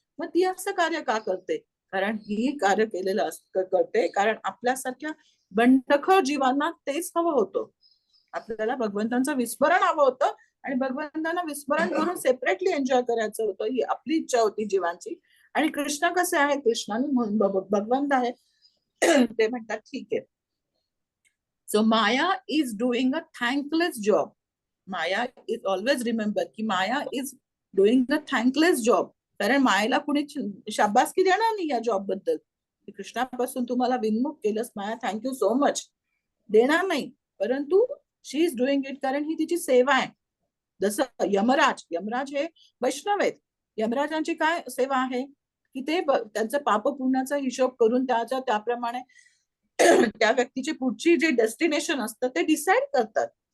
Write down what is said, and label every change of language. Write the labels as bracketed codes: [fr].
[mr] मग ती असं कार्य का करते? कारण ही कार्य केलेलं करते कारण आपल्यासारख्या बंडखोर जीवांना तेच हवं होतं. आपल्याला भगवंतांचं विस्मरण हवं होतं, आणि भगवंतांना विस्मरण करून सेपरेटली एन्जॉय करायचं होतं, ही आपली इच्छा होती जीवांची. आणि कृष्ण कसे आहे? कृष्णाने म्हणून भगवंत आहे ते म्हणतात ठीक आहे. [en] So maya is doing a thankless job. Maya is always remember की maya is doing a thankless job. [mr] कारण मायेला कुणी शाबासकी देणार नाही या जॉब बद्दल. कृष्णापासून तुम्हाला विनमुख केलंस माया, [en] thank you so much, [mr] देणार नाही. परंतु [en] she is doing it [mr] कारण ही तिची सेवा आहे. जसं यमराज, यमराज हे वैष्णव आहेत. यमराजांची काय सेवा आहे की ते त्यांचं पाप पुण्याचा हिशोब करून त्याप्रमाणे त्या व्यक्तीची पुढची जे डेस्टिनेशन असतं ते डिसाइड करतात.